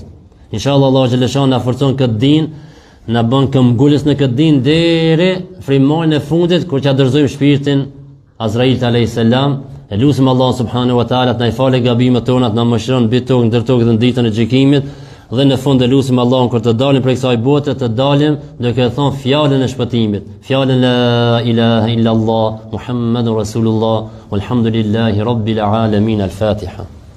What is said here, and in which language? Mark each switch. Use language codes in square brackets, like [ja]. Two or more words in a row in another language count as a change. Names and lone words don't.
[sq] Inshallah Allah xhaleshan na forcon këtë din, na bën këmbgulës në këtë din deri frymën e fundit kur t'ia dorëzojmë shpirtin Azrail [ar] عليه السلام. [sq] E lutem Allah [ar] سبحانه وتعالى [sq] të na falë gabimet tona, të na mëshiron mbi tokë, ndër tokë dhe në ditën e gjykimit. Dhe në fund e lutem Allahun kur të dalim prej kësaj bote, të dalim duke thënë fjalën e shpëtimit, fjalën [ar] لا إله إلا الله محمد رسول الله والحمد لله رب العالمين. [sq] Al-Fatiha.